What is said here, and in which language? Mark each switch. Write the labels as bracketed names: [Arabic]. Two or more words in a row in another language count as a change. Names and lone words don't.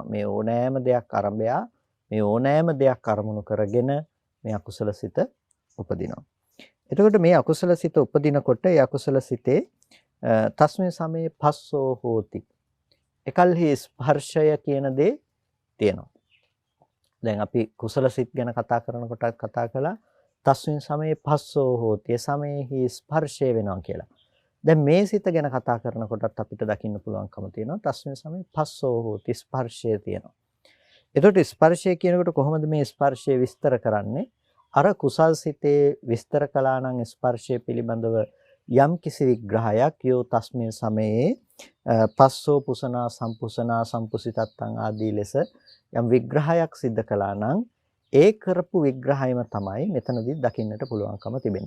[Sinhala] මේ ඕනෑම දෙයක් අරඹය මේ ඕනෑම දෙයක් අරමුණු කරගෙන මේ අකුසල සිත උපදිනවා. එතකොට මේ අකුසල සිත උපදිනකොට ඒ අකුසල සිතේ [Pali] තස්මේ සමේ පස්සෝ හෝති. [Sinhala] එකල්හි ස්පර්ශය කියන දේ තියෙනවා. දැන් අපි කුසල සිත් ගැන කතා කරනකොට කතා කළා [Pali] තස්මින් සමේ පස්සෝ හෝති. [Sinhala] ඒ සමේහි ස්පර්ශය වෙනවා කියලා. දැන් මේ සිත ගැන කතා කරනකොටත් අපිට දකින්න පුළුවන්කම තියෙනවා [Pali] තස්මින් සමේ පස්සෝ හෝති [Sinhala] ස්පර්ශය තියෙනවා. එතකොට ස්පර්ශය කියනකොට කොහොමද මේ ස්පර්ශය විස්තර කරන්නේ? අර කුසල් සිතේ විස්තර කළා නම් ස්පර්ශය පිළිබඳව යම් කිසි විග්‍රහයක් [Pali] යෝ තස්මින් සමයේ පස්සෝ පුසනා සම්පුසනා සම්පුසිතත්තං [Sinhala] ආදී ලෙස යම් විග්‍රහයක් සිද්ධ කළා නම් ඒ කරපු විග්‍රහයම තමයි මෙතනදී දකින්නට පුළුවන්කම තිබෙන්නේ.